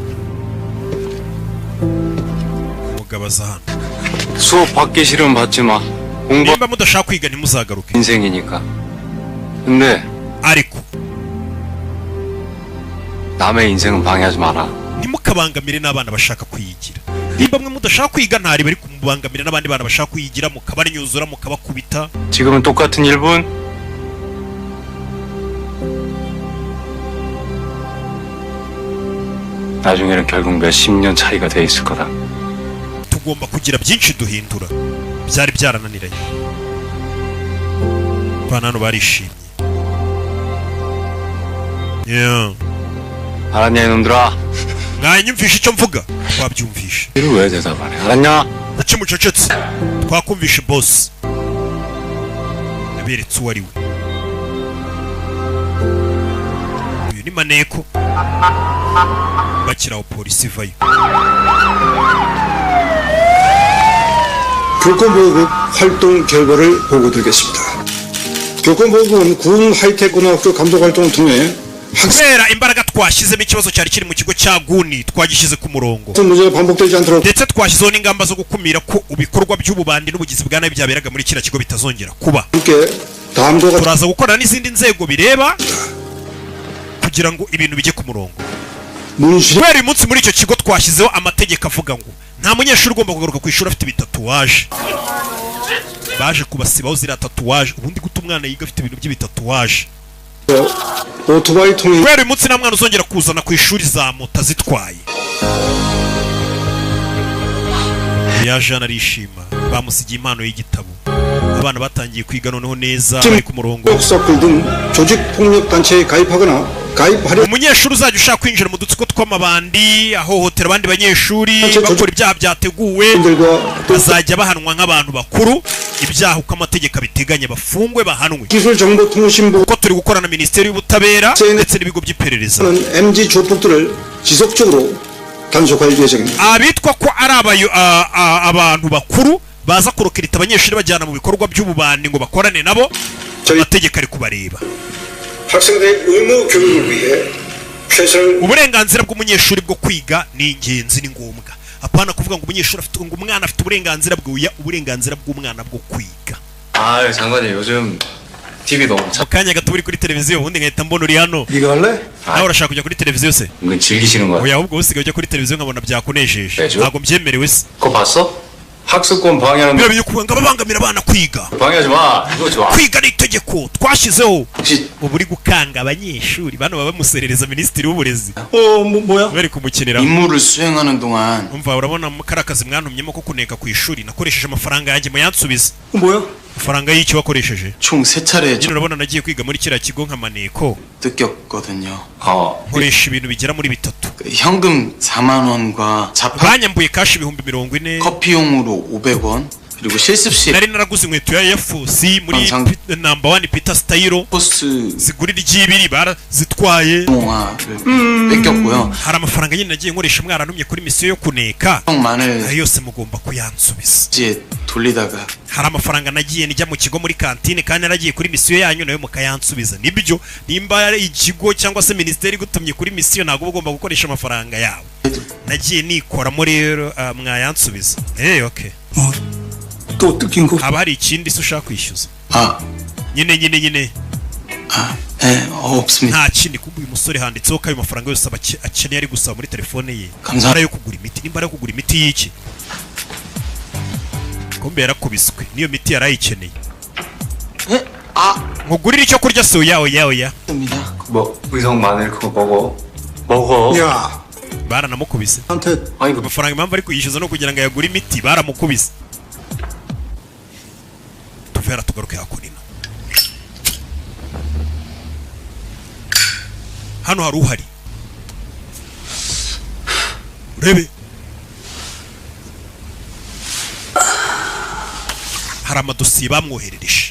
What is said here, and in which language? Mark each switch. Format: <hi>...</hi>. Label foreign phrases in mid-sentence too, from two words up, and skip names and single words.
<rw>Umugabo aza hano.</rw> <ko>수업 받기 싫으면 받지 마. 공부</ko> <rw>nimba mudashaka kwiga ntimuzagaruke.</rw> <ko>인생이니까. 근데</ko> <rw>ariko</rw> <ko>남의 인생은 방해하지 마라.</ko> <rw>ntimukabangamire n'abana bashaka kwiyigira. Nimba mwe mudashaka kwiga ntari bari kumubangamira n'abandi bana bashaka kwiyigira, mukabanyuzura mukabakubita.</rw> <ko>지금은 똑같은 1분. 나중에는 결국 몇십 년 차이가 돼 있을 거다.</ko> <rw>Tugomba kugira byinshi duhindura. Byari byarananiranye. Bana hano barishimye. Yeah.</rw> <ko>알았냐 이놈들아?</ko> <rw>Mwanyumvisha icyo mvuga? Wabyumvisha. 이를 왜 대답 안 해? 알았냐? Kuki mucecetse? Twakumvishe boss. Naberetse uwo ari we. Uyu ni Maneko. Bakiraho polisi ivayo.</rw> <ko>교권보호국 활동 결과를 보고드리겠습니다. 교권보호국은 군 하이테크고등학교 감독활동을 통해</ko> <rw>kubera imbaraga twashyizemo ikibazo cyari kiri mu kigo cya Guni twagishyize ku murongo,</rw> <ko>학생 문제가 반복되지 않도록</ko> <rw>ndetse twashyizeho n'ingamba zo gukumira ko ibikorwa by'ububandi n'ubugizi bwa nabi byaberaga muri kiriya kigo bitazongera kuba.</rw> <ko>함께 다음과 같은</ko> <rw>Turaza gukorana n'izindi nzego bireba kugira ngo ibintu bijye ku murongo.</rw> <ko>문신</ko> <rw>Kubera uyu munsi muri icyo kigo twashyizeho amategeko avuga ngo nta munyeshuri ugomba kugaruka ku ishuri afite bitatuwaje. baje kubasibaho ziriya tatuwaje. Ubundi guta umwana yiga afite ibintu by'ibitatuwaje. 오토바이 통이 kubera uyu munsi nta mwana uzongera kuzana ku ishuri za moto azitwaye. yaje anarishima, bamusigiye impano y'igitabo. abana batangiye kwiga noneho neza bari ku murongo.</rw> <ko>사클 등 조직 폭력 단체에 가입하거나 가입하려</ko> <rw>umunyeshuri uzajya ushaka kwinjira mu dutsiko tw'amabandi ahohotera abandi banyeshuri bakora ibyaha byateguwe bazajya bahanwa nk'abantu bakuru, ibyaha uko amategeko abiteganya bafungwe bahanwe.</rw> <ko>기술정보통신부</ko> <rw>kuko turi gukorana na minisiteri y'ubutabera ndetse n'ibigo by'iperereza.</rw> <ko>MG 조폭들을 지속적으로 단속할 예정입니다.</ko> <rw>abitwa ko ari abantu bakuru baza kurokirita abanyeshuri bajyana mu bikorwa by'ububandi ngo bakorane nabo, amategeko ari kubareba.</rw> <ko>학생들의 의무 교육을 위해 최선을</ko> <rw>uburenganzira bw'umunyeshuri bwo kwiga ni ingenzi, ni ngombwa. apana kuvuga ngo umunyeshuri afite ngo umwana afite uburenganzira bw'uya, uburenganzira bw'umwana bwo kwiga.</rw> <ko>아 장관님 요즘 TV 너무</ko> <rw>mu kanya gato uri kuri televiziyo ubundi ngahita mbona uri hano.</rw> <ko>네가 할래?</ko> <rw>nawe urashaka kujya kuri televiziyo se?</rw> <ko>은근 즐기시는 거 같아요.</ko> <rw>oya ahubwo usigaye ujya kuri televiziyo nkabona byakunejeje. Ejo? ntabwo mbyemerewe se.</rw> <ko>그거 봤어? 학습권 방해하는</ko> <rw>biba biri kuvuga ngo babangamira abana kwiga.</rw> <ko>방해하지 마. 이거 좋아.</ko> <rw>kwiga ni itegeko twashyizeho.</rw> <ko>혹시</ko> <rw>ubu uri gukanga abanyeshuri bano baba bamuserereza minisitiri w'uburezi</rw> <ko>뭐야?</ko> <rw>bari kumukinira.</rw> <ko>임무를 수행하는 동안</ko> <rw>umva urabona kariya kazi mwantumyemo ko kuneka ku ishuri nakoresheje amafaranga yanjye muyansubiza.</rw> <ko>뭐야?</ko> <rw>amafaranga y'iki wakoresheje?</rw> <ko>총 3차례</ko> <rw>nyine urabona nagiye kwiga muri kiriya kigo nka maneko</rw> <ko>뜯겼거든요.</ko> <rw>nkoresha ibintu bigera muri bitatu.</rw> <ko>그 현금 4만 원과 자판</ko> <rw>banyambuye kashi 40,000.</rw> <ko>커피용으로 500원 그리고 실습실</ko> <rw>nari naraguze inkweto ya yafusi muri Ansang- namba 1 Peter Style</rw> <ko>포스</ko> <rw>zigura iry'ibiri barazitwaye.</rw> <ko>동화를 뺏겼고요.</ko> <rw>hari amafaranga nyine nagiye nkoresha mwarantumye kuri misiyo yo kuneka,</rw> <ko>형만을</ko> <rw>ayo yose mugomba kuyansubiza.</rw> <ko>이제 돌리다가</ko> <rw>hari amafaranga nagiye nijya mu kigo muri kantine kandi naragiye kuri misiyo yanyu nayo mukayansubiza. nibyo nimba ikigo cyangwa se minisiteri igutumye kuri misiyo ntabwo uba ugomba gukoresha amafaranga yawe. nagiye nikoramo rero mwayansubiza. okay.</rw> <ko>또 뜯긴 거</ko> <rw>haba hari ikindi se ushaka kwishyuza?</rw> <ko>아,</ko> <rw>nyine</rw> <ko>네, 없습니다.</ko> <rw>nta kindi. kumva uyu musore handitseho ko ayo mafaranga yose akeneye ari gusaba muri telefone ye Kamza- ari ayo kugura imiti. nimba ari ayo kugura imiti y'iki? kumbe yarakubiswe niyo miti yari ayikeneye. nkugurire icyo kurya se? oya.</rw> <ko>없습니다. 뭐 의성 마늘 그거 먹어. 야,</ko> <rw>baranamukubise.</rw> <ko>한테 아니 그</ko> <rw>amafaranga impamvu ari kuyishyuza no kugira ngo ayagure imiti baramukubise. tuvera tugaruke hakurino. hano hari uhari urebe. hari amadosiye bamwoherereje.</rw>